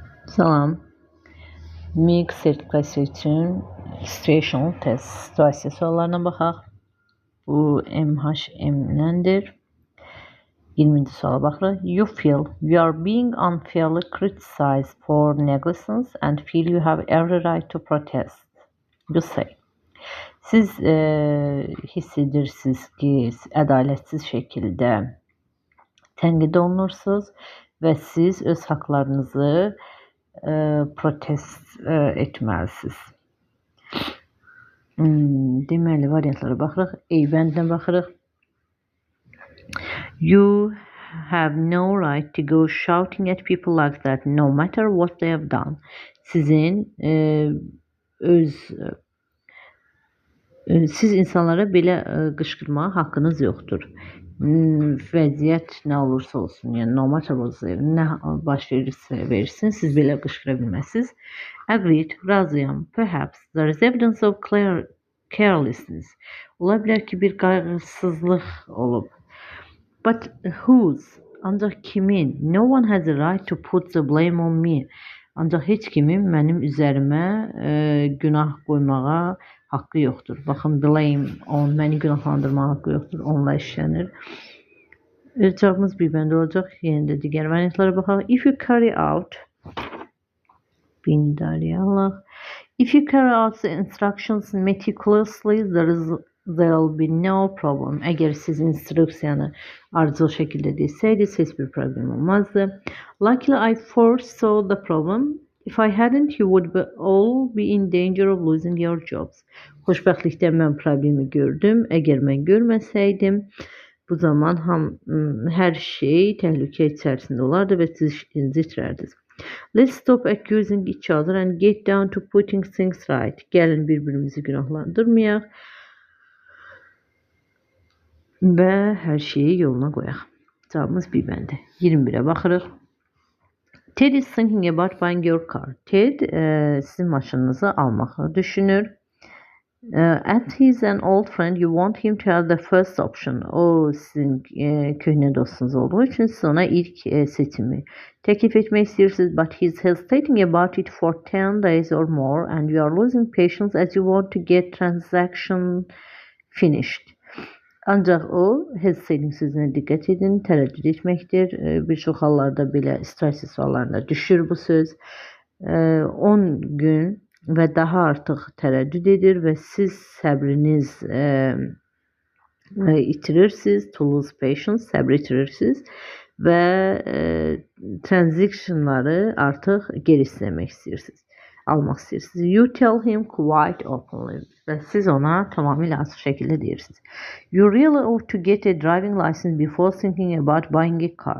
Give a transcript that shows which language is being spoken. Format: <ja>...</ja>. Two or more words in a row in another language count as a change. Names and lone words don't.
<az>Salam. MIG sertifikası üçün</az> <en>situational test</en> <az>situasiya suallarına baxaq. Bu MHM-dəndir. 20-ci suala baxırıq.</az> <en>You feel you are being unfairly criticized for negligence and feel you have every right to protest. You say.</en> <az>Siz hiss edirsiniz ki ədalətsiz şəkildə tənqid olunursunuz və siz öz haqlarınızı protest etməlisiniz. Deməli, variantlara baxırıq. A bəndinə baxırıq.</az> <en>You have no right to go shouting at people like that no matter what they have done.</en> <az>Sizin siz insanlara belə qışqırmağa haqqınız yoxdur. Vəziyyət nə olursa olsun, yəni</az> <en>no matter what,</en> <az>nə baş verirsin, siz belə qışqıra bilməzsiniz. Agreed, razıyam.</az> <en>Perhaps there is evidence of carelessness.</en> <az>Ola bilər ki, bir qayğısızlıq olub.</az> <en>But whose?</en> <az>Ancaq kimin?</az> <en>No one has a right to put the blame on me.</en> <az>Ancaq heç kimin mənim üzərimə günah qoymağa haqqı yoxdur. Baxın,</az> <en>blame on,</en> <az>məni günahlandırmağa haqqı yoxdur. Onunla işlənir. Cavabımız bir bəndə olacaq. Yenə də digər variantlara baxaq.</az> <en>If you carry out the instructions meticulously, there will be no problem.</en> <az>Əgər siz instruksiyanı ardıcıl şəkildə desəydiniz, heç bir problem olmazdı.</az> <en>Luckily, I foresaw the problem. If I hadn't, you would all be in danger of losing your jobs.</en> <az>Xoşbəxtlikdən mən problemi gördüm. Əgər mən görməsəydim, bu zaman hər şey təhlükə içərisində olardı və siz işinizi itirərdiniz.</az> <en>Let's stop accusing each other and get down to putting things right.</en> <az>Gəlin bir-birimizi günahlandırmayaq və hər şeyi yoluna qoyaq. Cavabımız bir bəndə. 21-ə baxırıq.</az> <en>Ted is thinking about buying your car.</en> <az>Ted sizin maşınınızı almağı düşünür.</az> <en>As he's an old friend, you want him to have the first option.</en> <az>O sizin köhnə dostunuz olduğu üçün siz ona ilk seçimi təklif etmək istəyirsiniz.</az> <en>But he's hesitating about it for 10 days or more and you are losing patience as you want to get transaction finished.</en> <az>Ancaq o, hesitating sözünə diqqət edin, tərəddüd etməkdir. Bir çox hallarda belə stress suallarında düşür bu söz. 10 gün və daha artıq tərəddüd edir və siz səbriniz itirirsiniz,</az> <en>to lose patience,</en> <az>səbr itirirsiniz və transactionları artıq geri istəmək istəyirsiniz, almaq istəyirsiniz.</az> <en>You tell him quite openly</en> <az>və siz ona tamamilə açıq şəkildə deyirsiniz.</az> <en>You really ought to get a driving license before thinking about buying a car.</en>